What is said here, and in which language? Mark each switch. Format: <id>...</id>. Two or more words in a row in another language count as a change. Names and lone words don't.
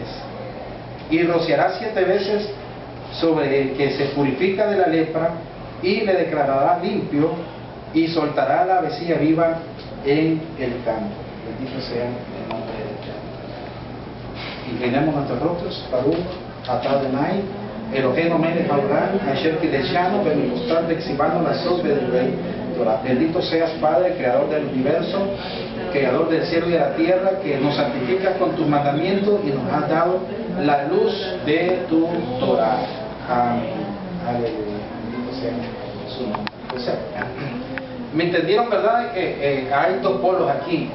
<es>Y rociará 7 veces sobre el que se purifica de la lepra, y le declarará limpio, y soltará la avecilla viva en el campo. Bendito sea el nombre de Dios. Inclinemos nuestros rostros.</es> <he>ברוך אתה אדוני אלוהינו מלך העולם אשר קדשנו במקסטט בצוונו לעשות בדברי תורה.</he> <es>Bendito seas, Padre, creador del universo, creador del cielo y de la tierra, que nos santificas con tus mandamientos y nos has dado la luz de tu Torah. Amén. Aleluya. Bendito sea su nombre. Entonces, me entendieron, ¿verdad?, que hay 2 polos aquí.</es>